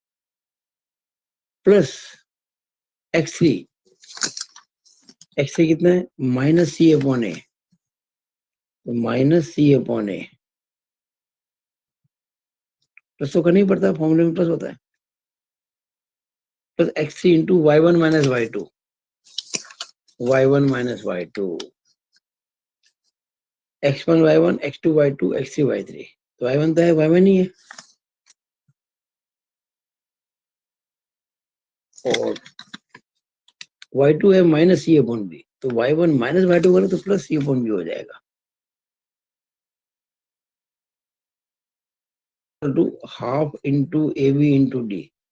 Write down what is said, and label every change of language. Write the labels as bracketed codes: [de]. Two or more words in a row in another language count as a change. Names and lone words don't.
[en] plus x3, x3 [hi] कितना है [en] minus c upon a, तो minus c upon a, plus [hi] तो करना ही पड़ता है, फॉर्मूले में प्लस होता है, [en] plus x3 into y1 minus y2, y1 माइनस y2, x1 y1, x2 y2, x3 y3, [hi] तो y1 तो है y1 ही है, और y2 है [en] minus c upon b, [hi] तो [en] y1 minus y2 [hi] करो तो [en] plus c upon b [hi] हो जाएगा, [en] two half into a b into d.